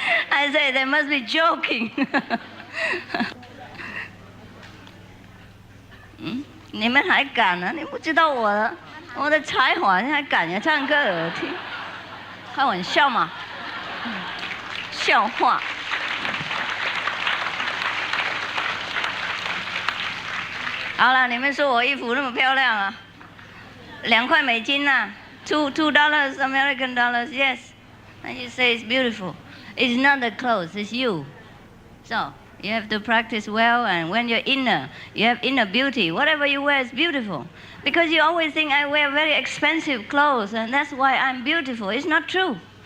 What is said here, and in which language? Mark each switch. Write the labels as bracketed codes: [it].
[en] I say they must be joking. [zh] 你们还敢啊？你不知道我的才华，你还敢呀？唱歌耳听，开玩笑嘛？笑话。好了，你们说我衣服那么漂亮啊？2块美金呐， [en] $2 American dollars, yes. And you say it's beautiful. It's not the clothes, it's you. So you have to practice well, and when you're inner, you have inner beauty. Whatever you wear is beautiful. Because you always think I wear very expensive clothes, and that's why I'm beautiful. It's not true.